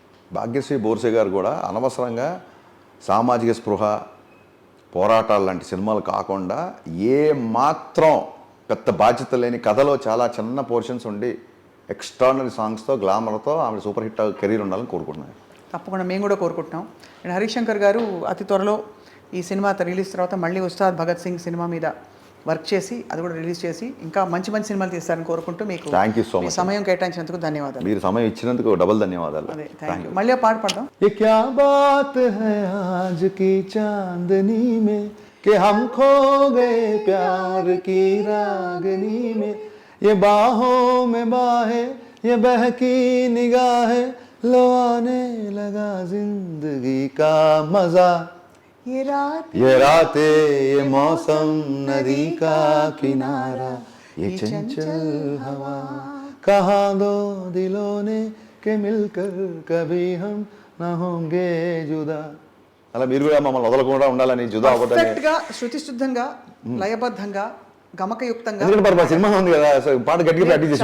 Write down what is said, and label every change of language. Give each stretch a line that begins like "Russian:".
Telugu: భాగ్యశ్రీ బోర్సే గారు కూడా అనవసరంగా సామాజిక స్పృహ, పోరాటాలు లాంటి సినిమాలు కాకుండా ఏ మాత్రం పెద్ద బాధ్యత లేని కథలో చాలా చిన్న పోర్షన్స్ ఉండి ఎక్స్ట్రాడినరీ సాంగ్స్తో గ్లామర్తో ఆమె సూపర్ హిట్ కెరీర్ ఉండాలని కోరుకుంటున్నాను. తప్పకుండా మేము కూడా కోరుకుంటున్నాం. అండ్ హరిశంకర్ గారు అతి త్వరలో ఈ సినిమా రిలీజ్ తర్వాత మళ్ళీ ఉస్తాద్ భగత్ సింగ్ సినిమా మీద వర్క్ చేసి అది కూడా రిలీజ్ చేసి ఇంకా మంచి మంచి సినిమాలు తీస్తారని కోరుకుంటూ మీకు
English: Thank you so much.
Telugu: సమయం కేటాయించినందుకు ధన్యవాదాలు. మీరు సమయం ఇచ్చినందుకు డబుల్ ధన్యవాదాలు. అదే థ్యాంక్ యూ. మళ్ళీ పాట పాడదాం.
Hindi: ये क्या बात है आज की चांदनी में कि हम खो गए प्यार की रागनी में, ये बाहों में बाहें ये बहकी निगाहें, लो आने लगा जिंदगी का मजा, ये रातें ये मौसम नदी का किनारा, ये चंचल हवा कहा दो दिलों ने के मिलकर कभी हम ना होंगे जुदा
Telugu: అలా మీరు కూడా మమ్మల్ని వదలకుండా ఉండాలని జుదా అవ్వదని పర్ఫెక్ట్ గా శృతి శుద్ధంగా లయబద్ధంగా గమకయుక్తంగా ఎందుకంటే మరి సినిమా ఉంది కదా సో పాట గట్టిగా ప్రాక్టీస్ చేసి